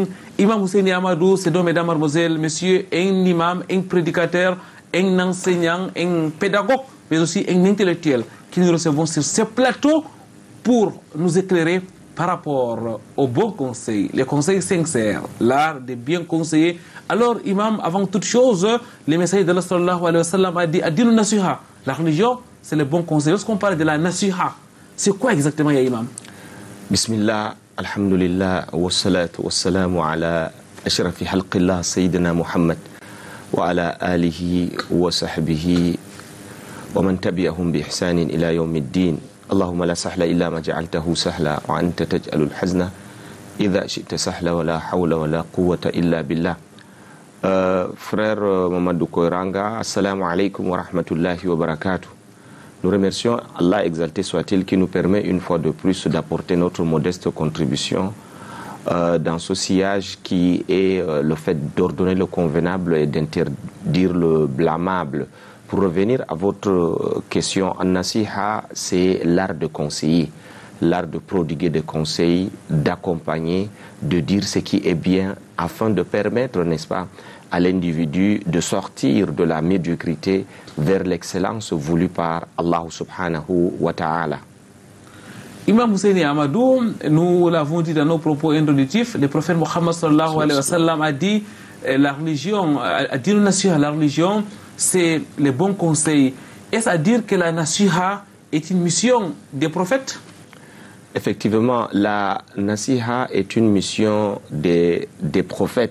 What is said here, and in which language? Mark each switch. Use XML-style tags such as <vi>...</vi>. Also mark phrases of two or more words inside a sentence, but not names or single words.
<fr>Imam Husseini Amadou, c'est donc, mesdames, mademoiselles, messieurs, un imam, un prédicateur, un enseignant, un pédagogue, mais aussi un intellectuel que nous recevons sur ce plateau pour nous éclairer par rapport au bon conseil, les conseils sincères, l'art de bien conseiller. Alors, imam, avant toute chose, le messager d'Allah</fr> <ar>صلى الله عليه وسلم</ar> <fr>a dit</fr> <ar>الدين النصيحة.</ar> <fr>La religion, c'est le bon conseil. Lorsqu'on parle de la nasiha, c'est quoi exactement,</fr> <ar>يا إمام? بسم الله، الحمد لله، والصلاة والسلام على أشرف خلق الله، سيدنا محمد، وعلى آله وصحبه، ومن تبعهم بإحسان إلى يوم الدين. اللهم لا سهل إلا ما جعلته سهلا وأنت تجعل الحزن إذا شئت سهلا ولا حول ولا قوة إلا بالله.</ar> <fr>Frère Mamadou Koiranga,</fr> <ar>السلام عليكم ورحمة الله وبركاته.</ar> <fr>Nous remercions Allah exalté soit-il qui nous permet une fois de plus d'apporter notre modeste contribution dans ce sillage qui est le fait d'ordonner le convenable et d'interdire le blâmable. Pour revenir à votre question, An-Nasiha, c'est l'art de conseiller, l'art de prodiguer des conseils, d'accompagner, de dire ce qui est bien, afin de permettre, n'est-ce pas, à l'individu de sortir de la médiocrité vers l'excellence voulue par Allah</fr> <ar>سبحانه وتعالى.</ar> <fr>Imam Husseini Amadou, nous l'avons dit dans nos propos introductifs, le prophète Mohammed</fr> <ar>صلى الله عليه وسلم</ar> <fr>a dit la religion, a dit la religion, c'est les bons conseils. Est-ce à dire que la nasiha est une mission des prophètes? Effectivement, la nasiha est une mission des prophètes.</fr>